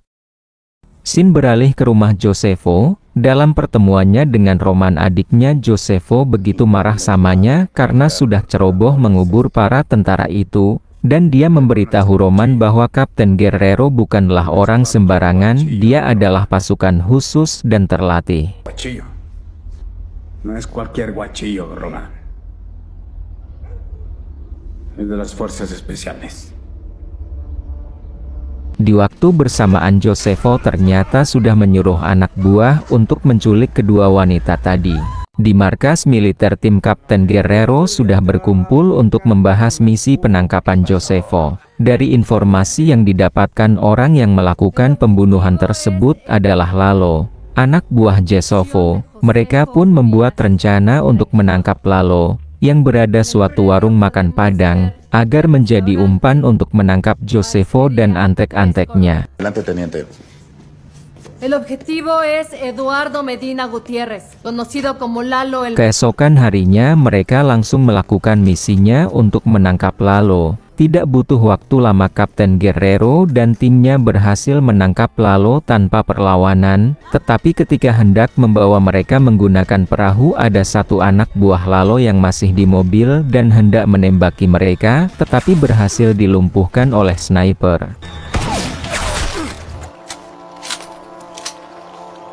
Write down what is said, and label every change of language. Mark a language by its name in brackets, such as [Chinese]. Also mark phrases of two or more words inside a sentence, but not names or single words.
[Indonesian] Scene beralih ke rumah Josefo. Dalam pertemuannya dengan Roman adiknya, Josefo begitu marah samanya karena sudah ceroboh mengubur para tentara itu. Dan dia memberitahu Roman bahwa Kapten Guerrero bukanlah orang sembarangan, dia adalah pasukan khusus dan terlatih. [Spanish] Guachillo. No es cualquier guachillo, Roman. Es de las fuerzas especiales. [Indonesian] Di waktu bersamaan Josefo ternyata sudah menyuruh anak buah untuk menculik kedua wanita tadi. Di markas militer tim Kapten Guerrero sudah berkumpul untuk membahas misi penangkapan Josefo. Dari informasi yang didapatkan orang yang melakukan pembunuhan tersebut adalah Lalo, anak buah Josefo. Mereka pun membuat rencana untuk menangkap Lalo, yang berada suatu warung makan Padang, agar menjadi umpan untuk menangkap Josefo dan antek-anteknya. [Spanish] El objetivo es Eduardo Medina Gutiérrez, conocido como Lalo el... [Indonesian] Keesokan harinya mereka langsung melakukan misinya untuk menangkap Lalo. Tidak butuh waktu lama Kapten Guerrero dan timnya berhasil menangkap Lalo tanpa perlawanan. Tetapi ketika hendak membawa mereka menggunakan perahu, ada satu anak buah Lalo yang masih di mobil dan hendak menembaki mereka, tetapi berhasil dilumpuhkan oleh sniper.